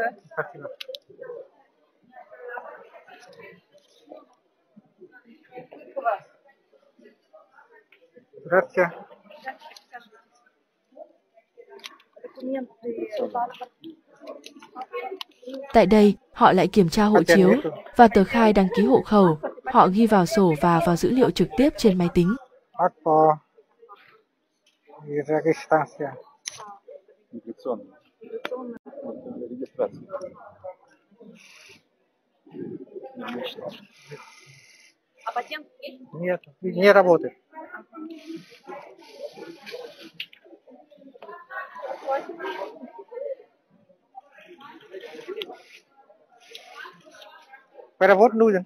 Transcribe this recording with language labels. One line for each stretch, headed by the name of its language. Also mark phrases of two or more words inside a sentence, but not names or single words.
Russian: Спасибо. Здравствуйте.
Vietnamese: Tại đây, họ lại kiểm tra hộ chiếu và tờ khai đăng ký hộ khẩu. Họ ghi vào sổ và vào dữ liệu trực tiếp trên máy tính.
Russian: Акт регистрация. Регистрация. А патент есть? Нет, не работает. Перевод нужен.